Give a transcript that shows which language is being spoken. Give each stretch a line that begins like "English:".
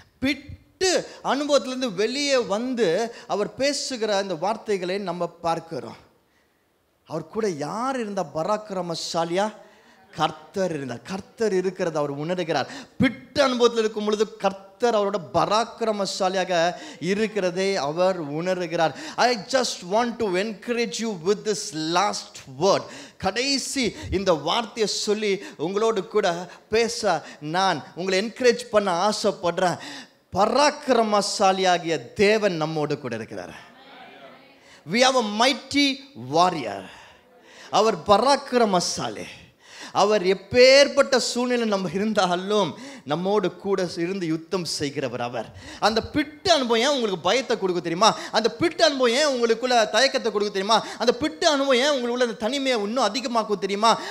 Tamil: பிட்டு அனுபவத்திலிருந்து வெளியே வந்து அவர் பேசுகிற அந்த வார்த்தைகளை நம்ம பார்க்கிறோம். அவர் கூட யார் இருந்தா பராக்கிரமசாலியா? கர்த்தர் இருந்தார். கர்த்தர் இருக்கிறது அவர் உணர்கிறார். பிட்டு அனுபவத்தில் இருக்கும் பொழுது கர்த்தர் அவரோட பராக்கிரமசாலியாக இருக்கிறதை அவர் உணர்கிறார்.
English: I just want to encourage you with this last word.
Tamil: கடைசி இந்த வார்த்தையை சொல்லி உங்களோடு கூட பேச நான் உங்களை என்கரேஜ் பண்ண ஆசைப்படுறேன். பராக்கிரமசாலியாகிய தேவன் நம்மோடு கூட இருக்கிறார்.
English: We have a mighty warrior.
Tamil: அவர் பராக்கிரமசாலி. அவர் எப்பேற்பட்ட சூழ்நிலை நம்ம இருந்தாலும் நம்மோடு கூட இருந்து யுத்தம் செய்கிறவர் அவர். அந்த பிட்டு அனுபவம் ஏன் உங்களுக்கு பயத்தை கொடுக்க தெரியுமா? அந்த பிட்டு அனுபவம் ஏன் உங்களுக்குள்ள தயக்கத்தை கொடுக்க தெரியுமா? அந்த பிட்டு அனுபவம் ஏன் உங்களுக்குள்ள அந்த தனிமையை இன்னும் அதிகமாக்கும் தெரியுமா?